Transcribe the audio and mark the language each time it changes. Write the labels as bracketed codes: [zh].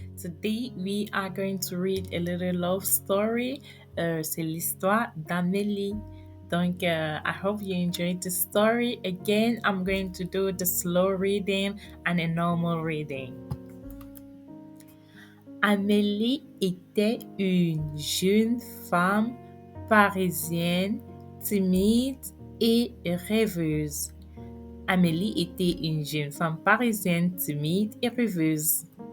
[en] Today we are going to read a little love story. [fr] C'est l'histoire d'Amélie. [en] Donc, I hope you enjoyed the story. Again, I'm going to do the slow reading and a normal reading. [fr] Amélie était une jeune femme parisienne, timide et rêveuse. Amélie était une jeune femme parisienne, timide et rêveuse.